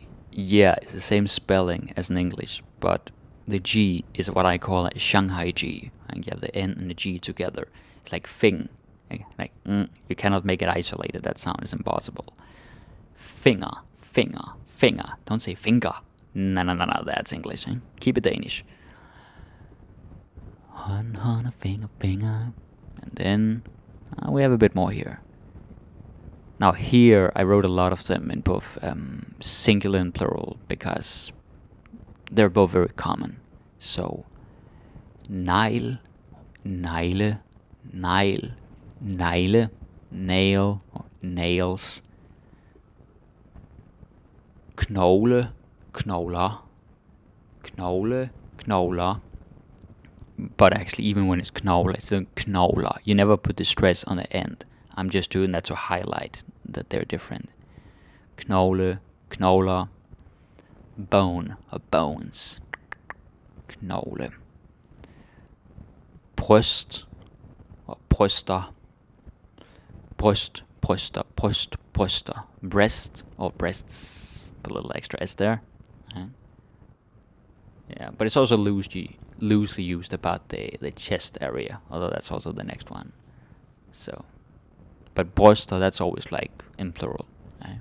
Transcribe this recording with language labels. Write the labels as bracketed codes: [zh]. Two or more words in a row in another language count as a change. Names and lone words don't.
[en] Yeah, it's the same spelling as in English, but the G is what I call a Shanghai G, and you have the N and the G together. It's like fing, like you cannot make it isolated. That sound is impossible. Finger, finger, finger. Don't say finger. No, that's English. Eh? Keep it Danish. [da] Hånd, hånd, finger, finger. [en] And then we have a bit more here. Now here I wrote a lot of them in both singular and plural because they're both very common. [da] So negl, negle, negl, negle, [en] nail or nails. [da] Knogle, knogler, knogle, knogler. [en] But actually even when it's knogle, it's a knogler. You never put the stress on the end. I'm just doing that to highlight that they're different. [da] Knogle, knogler. [en] Bone or bones. [da] Knogle. Bryst or bryster. Bryst, bryster, bryst, bryster. [en] Breast or breasts. Put a little extra S there. Yeah, but it's also loosely used about the chest area, although that's also the next one. So, but bryster, that's always like in plural. Right?